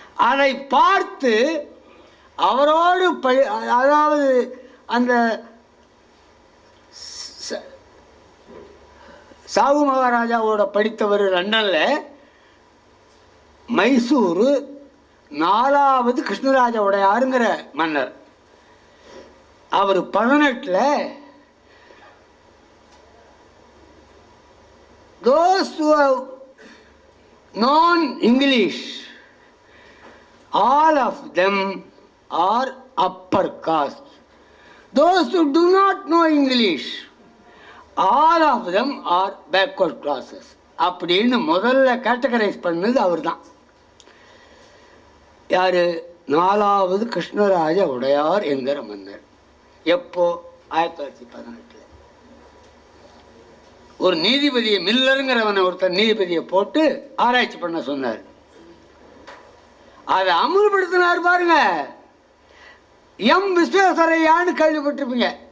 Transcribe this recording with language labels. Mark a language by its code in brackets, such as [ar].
[ta] அதை பார்த்து அவரோடு அதாவது அந்த சாகு மகாராஜாவோட படித்தவர் லண்டனில். மைசூரு 4வது கிருஷ்ணராஜ உடையாருங்கிற மன்னர். அவர் 18 [en] those who have known English, all of them are upper caste. Those who do not know English, all of them are backward classes [ta] அப்படின்னு முதல்ல கேட்டகரைஸ் பண்ணது அவர் தான். யார்? 4வது கிருஷ்ணராஜ உடையார் என்கிற மன்னர். எப்போ? 1918. ஒரு நீதிபதியை, மில்லருங்கிறவனை ஒருத்தர் நீதிபதியை போட்டு ஆராய்ச்சி பண்ண சொன்னார். அதை அமுல்படுத்தினார் பாருங்க. எம் விஸ்வேஸ்வரையான்னு கேள்விப்பட்டிருப்பீங்க.